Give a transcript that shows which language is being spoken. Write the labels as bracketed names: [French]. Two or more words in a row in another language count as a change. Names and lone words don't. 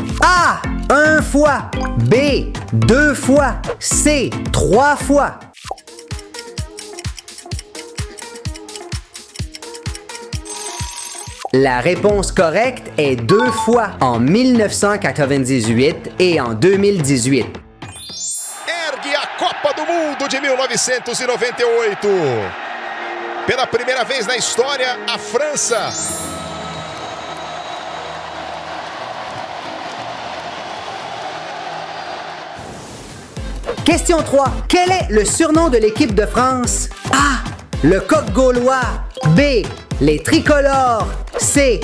[French] A. 1 fois. B. 2 fois. C. 3 fois. La réponse correcte est 2 fois, en 1998 et en 2018. [Portuguese] Ergue a Copa do Mundo de 1998. Pela primeira vez na história, a França. [French] Question 3. Quel est le surnom de l'équipe de France? A. Le coq gaulois. B. Les tricolores. C.